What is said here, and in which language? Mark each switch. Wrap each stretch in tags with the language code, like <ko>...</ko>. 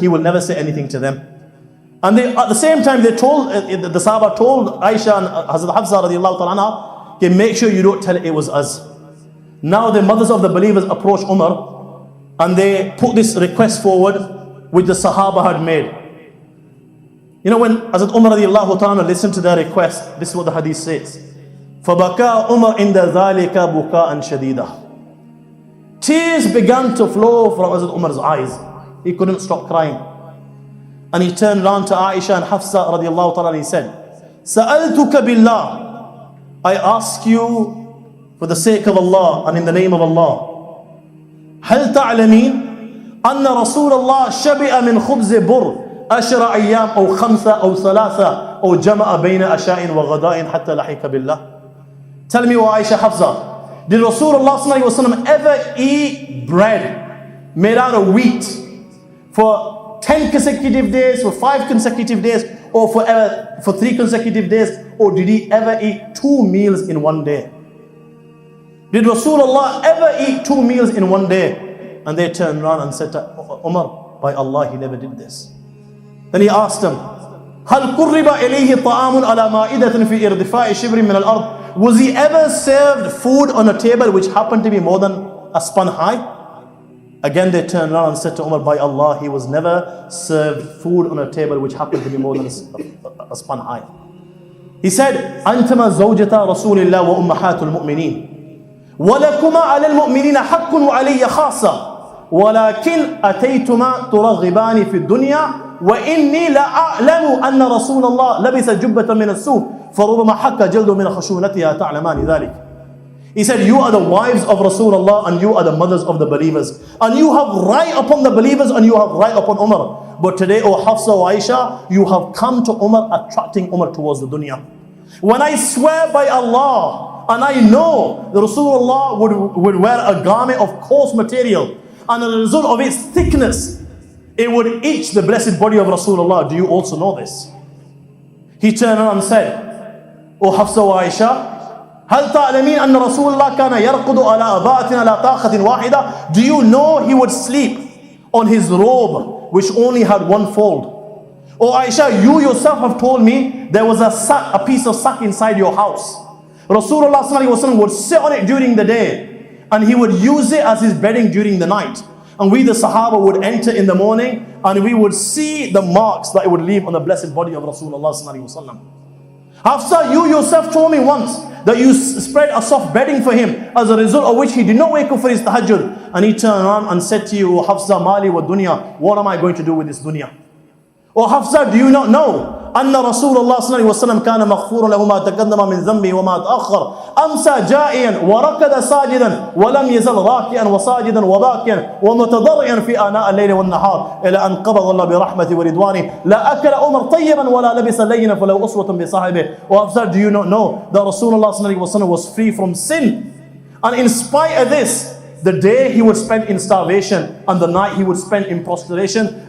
<en>He will never say anything to them. And at the same time, they told the Sahaba told Aisha and Hazrat Hafsa radiallahu ta'ala, okay, make sure you don't tell it was us. Now the mothers of the believers approached Umar and they put this request forward which the Sahaba had made. When Hazrat Umar radiallahu ta'ala listened to their request, this is what the hadith says.</en> <ar>فَبَكَى عُمَرْ عِنْدَ ذَلِكَ بُكَاءً شَدِيدًا.</ar> <en>Tears began to flow from Hazrat Umar's eyes. He couldn't stop crying. And he turned around to Aisha and Hafsa radiallahu ta'ala and he said,</en> <ar>سَأَلْتُكَ بِاللَّهِ.</ar> <en>I ask you for the sake of Allah and in the name of Allah.</en> <ar>هل تعلمين أن رسول الله شبع من خبز بر 10 أيام أو 5 أو 3 أو جمع بين عشاء وغداء حتى لحق بالله.</ar> <en>Tell me, wa Aisha Hafsa, did Rasulullah sallallahu alaihi wasallam ever eat bread made out of wheat for 10 consecutive days, for 5 consecutive days, or for 3 consecutive days, or did he ever eat 2 meals in one day? Did Rasulullah ever eat 2 meals in one day? And they turned around and said to Umar, by Allah, he never did this. Then he asked him,</en> <ar>هل قرب إليه طعام على مائدة في ارتفاع شبر من الأرض?</ar> <en>Was he ever served food on a table which happened to be more than a span high? Again they turned around and said to Umar, by Allah, he was never served food on a table which happened to be more than a span high.</en> <ar>He said, أنتما زوجتا رسول الله وأمهات المؤمنين ولكما على المؤمنين حق وعلي خاصة ولكن أتيتما ترغبان في الدنيا وإني لأعلم أن رسول الله لبس جبة من السوف فربما حك جلد من خشونتها تعلمان ذلك.</ar> <en>He said, you are the wives of Rasulullah and you are the mothers of the believers. And you have right upon the believers and you have right upon Umar. But today, O Hafsa or Aisha, you have come to Umar, attracting Umar towards the dunya. When I swear by Allah, and I know the Rasulullah would wear a garment of coarse material, and as a result of its thickness, it would itch the blessed body of Rasulullah. Do you also know this? He turned around and said, O Hafsa wa Aisha,</en> <ar>هل تعلمين أن رسول الله كان يرقد على أباءة على طاقة واحدة?</ar> <en>Do you know he would sleep on his robe which only had one fold? Oh Aisha, you yourself have told me there was a piece of sack inside your house. Rasulullah sallallahu alaihi wasallam would sit on it during the day and he would use it as his bedding during the night. And we the Sahaba would enter in the morning and we would see the marks that it would leave on the blessed body of Rasulullah sallallahu alaihi wasallam. Hafsa, you yourself told me once that you spread a soft bedding for him, as a result of which he did not wake up for his tahajjud. And he turned around and said to you, O Hafsa,</en> <ar>mali wa dunya,</ar> <en>what am I going to do with this dunya? O Hafsa, do you not know</en> <ar>أن رسول الله صلى الله عليه وسلم كان مغفورا له ما تقدم من ذنبه وما تأخر أمسى جائعا وركض ساجدا ولم يزل راكعا وساجدا وباكيا ومتضرعا في آناء الليل والنهار إلى أن قبض الله برحمته ورضوانه لا أكل عمر طيبا ولا لبس لينا فلو أسوة بصاحبه.</ar> <en>O Hafsa, do you not know that Rasulullah صلى الله عليه وسلم was free from sin? And in spite of this, the day he would spend in starvation and the night he would spend in prostration.</en>